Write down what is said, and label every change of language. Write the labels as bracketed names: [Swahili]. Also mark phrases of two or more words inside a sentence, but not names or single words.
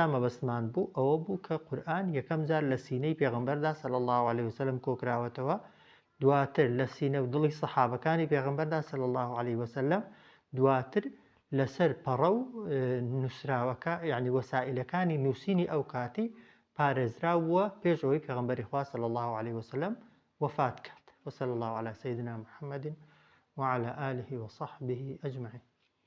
[Central Kurdish] مەبەستمان بوو ئەوە بوو کە قورئان یەکەم جار لە سینەی پێغەمبەردا [Arabic] صلی الله عليه وسلم [Central Kurdish] کۆکراوەتەوە دواتر لە سینە و دڵی سەحابەکانی پێغەمبەردا [Arabic] صلی الله عليه وسلم [Central Kurdish] دواتر لەسەر پەڕە و نووسراوەکە یعنی وەسائلەکانی نووسینی ئەو کاتی پارێزراوە پێش ئەوەی پێغەمبەری خوا [Arabic] صلی الله عليه وسلم [Central Kurdish] وفات کات [Arabic] وصلى الله على سيدنا محمد وعلى آله وصحبه أجمعين